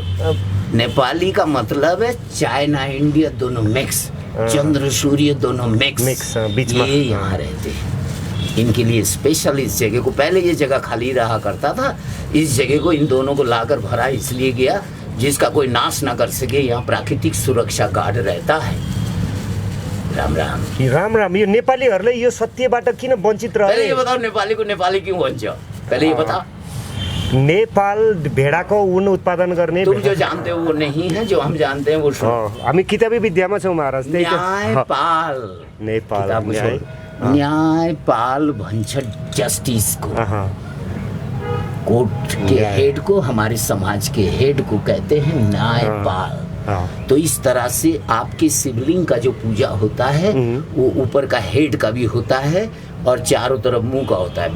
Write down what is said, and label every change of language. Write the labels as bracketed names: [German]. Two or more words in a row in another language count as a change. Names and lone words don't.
[Hindi] नेपाली का मतलब है चाइना इंडिया दोनों मिक्स, चंद्र सूर्य दोनों मिक्स बीच में। ये यहाँ रहते हैं। इनके लिए स्पेशल इस जगह को, पहले ये जगह खाली रहा करता था, इस जगह को इन दोनों को लाकर भरा इसलिए गया जिसका कोई नाश ना कर सके। यहाँ प्राकृतिक सुरक्षा गार्ड रहता है। राम राम। राम राम। [Nepali] यो नेपालीहरूले यो सत्यबाट किन वञ्चित रहे? [Hindi] पहले ये बताओ नेपाली को नेपाली क्यों भन्छ? पहले ये बता। [Nepali] नेपाल भेडाको ऊन उत्पादन गर्ने। [Hindi] तुम जो जानते हो वो नहीं है, जो हम जानते हैं वो सुनो। [Nepali] हामी किताबी विद्यामा छौँ महाराज। न्यायपाल, नेपाल न्यायपाल भन्छ जस्टिस को। [Hindi] कोर्ट के हेड को, हमारे समाज के हेड को कहते हैं न्यायपाल। तो इस तरह से आपके शिवलिंग का जो पूजा होता है वो ऊपर का हेड का भी होता है और चारों तरफ मुंह का होता है।